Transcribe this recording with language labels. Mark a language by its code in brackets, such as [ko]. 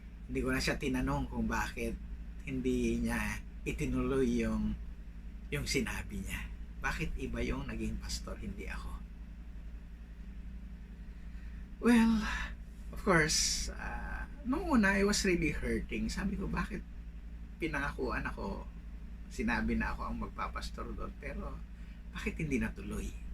[tl] Hindi ko na siya tinanong kung bakit hindi niya itinuloy yung sinabi niya. Bakit iba yung naging pastor, hindi ako? [en] Well, of course, [tl] nung una, [en] I was really hurting. [tl] Sabi ko, bakit pinangakuan ako, sinabi na ako ang magpapastor doon, pero bakit hindi natuloy?